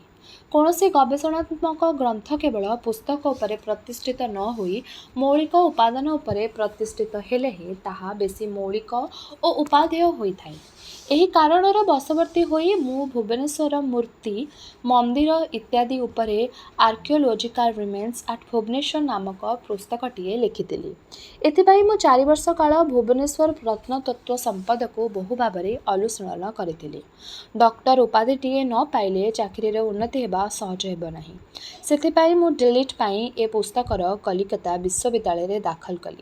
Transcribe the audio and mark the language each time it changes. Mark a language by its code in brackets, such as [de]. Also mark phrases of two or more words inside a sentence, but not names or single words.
[or] କୌଣସି ଗବେଷଣାତ୍ମକ ଗ୍ରନ୍ଥ କେବଳ ପୁସ୍ତକ ଉପରେ ପ୍ରତିଷ୍ଠିତ ନ ହୋଇ ମୌଳିକ ଉପାଦାନ ଉପରେ ପ୍ରତିଷ୍ଠିତ ହେଲେ ହିଁ ତାହା ବେଶୀ ମୌଳିକ ଓ ଉପାଦେୟ ହୋଇଥାଏ। ଏହି କାରଣର ବଶବର୍ତ୍ତୀ ହୋଇ ମୁଁ ଭୁବନେଶ୍ୱର ମୂର୍ତ୍ତି ମନ୍ଦିର ଇତ୍ୟାଦି ଉପରେ ଆର୍କିଓଲୋଜିକାଲ ରିମେନ୍ସ ଏଟ ଭୁବନେଶ୍ୱର ନାମକ ପୁସ୍ତକଟିଏ ଲେଖିଥିଲି। ଏଥିପାଇଁ ମୁଁ 4 ବର୍ଷ କାଳ ଭୁବନେଶ୍ୱର ପ୍ରତ୍ନତତ୍ତ୍ୱ ସମ୍ପଦ କୁ ବହୁ ଭାବରେ ଅନୁଶୀଳନ କରିଥିଲି। ଡକ୍ଟର ଉପାଧିଟିଏ ନ ପାଇଲେ ଚାକିରୀ ରେ ଉନ୍ନତି ହେବା ସହଜ ହେବ ନାହିଁ। ସେଥିପାଇଁ ମୁଁ ଡିଲିଟ ପାଇଁ ଏ ପୁସ୍ତକର କଲିକତା ବିଶ୍ୱବିଦ୍ୟାଳୟ ରେ ଦାଖଲ କଲି।